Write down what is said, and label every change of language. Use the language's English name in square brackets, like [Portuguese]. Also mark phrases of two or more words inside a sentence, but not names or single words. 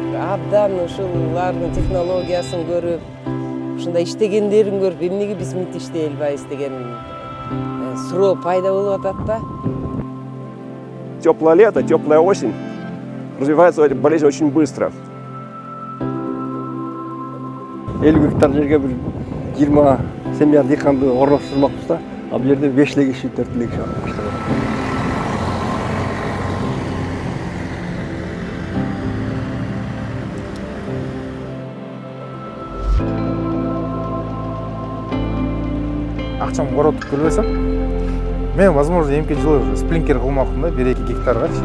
[Kyrgyz] абдан ушулардын технологиясын көрүп, ушундай иштегендерин көрүп, эмнеге биз мынтип иштей албайбыз деген суроо пайда болуп атат да. [Russian] Теплое лето, теплая осень. Развивается эта болезнь очень быстро. [Kyrgyz] 50 гектар жерге bir 20 семья дыйканды орноштурмакпыз да. Ал жерде 5 киши, 4 киши иштеп атат. Акчам коротуп келбесем, мен, возможно, эмки жылы уже сплинкер кылмакмын да, 1-2 гектаргачы.